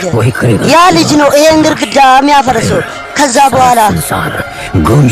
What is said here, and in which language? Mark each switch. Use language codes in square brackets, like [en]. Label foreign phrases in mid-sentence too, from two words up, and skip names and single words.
[hi] वही करेगा [am] ያ ልጅ ነው ይሄን ግድግዳ የሚያፈርሰው። ከዛ በኋላ [hi] संसार गूंज